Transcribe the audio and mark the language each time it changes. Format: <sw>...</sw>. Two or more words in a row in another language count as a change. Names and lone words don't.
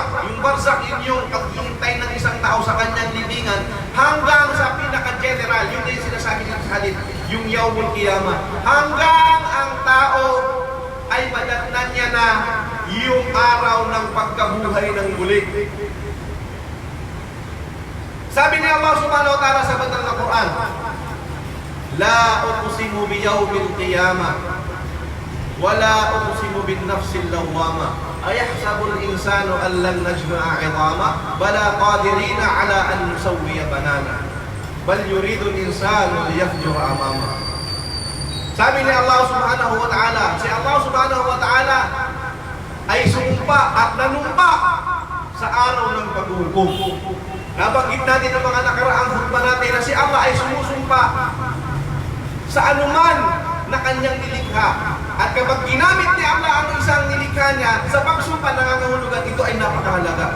<tl>Yung barzak, yun yung paghihintay ng isang tao sa kanyang libingan hanggang sa pinaka-general. Yun na yung sinasabi dito sa hadith, yung Yawmul Qiyamah. Hanggang ang tao ay madatnan niya na yung araw ng pagkabuhay ng muli. Sabi ni Allah</tl> <ar>سبحانه وتعالى</ar> <tl>sa banal na Quran,</tl> <ar>لا أقسم بيوم القيامة ولا أقسم بالنفس اللوامة أيحسب الإنسان ألن نجمع عظامه بلى قادرين على أن نسوي بنانه بل يريد الإنسان ليفجر أمامه.</ar> <tl>Sabi ni Allah</tl> <ar>سبحانه وتعالى,</ar> <tl>si Allah</tl> <ar>سبحانه وتعالى</ar> <tl>ay sumpa at nanumpa sa araw ng paghukom. Nabanggit natin ang mga nakaraang khutbah natin na si Allah ay sumusumpa sa anuman na kanyang nilikha. At kapag ginamit ni Allah ang isang nilikha niya, sa pagsumpa nangangahulugan ito ay napakahalaga.</tl>